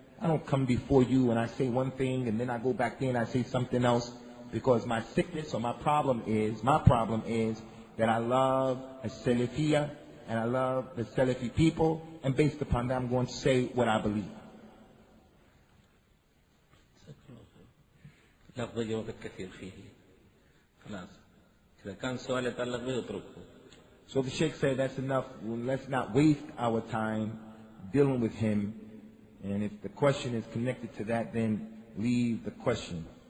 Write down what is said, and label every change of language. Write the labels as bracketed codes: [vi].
[en] I don't come before you and I say one thing and then I go back there and I say something else, because my sickness or my problem is that I love a Salafiyah and I love the Salafi people, and based upon that I'm going to say what I believe. [ar] لفظ وقت كثير فيه خلاص إذا كان سؤال يتعلق به اتركه. [en] So the Sheikh said that's enough. Well, let's not waste our time dealing with him, and if the question is connected to that, then leave the question.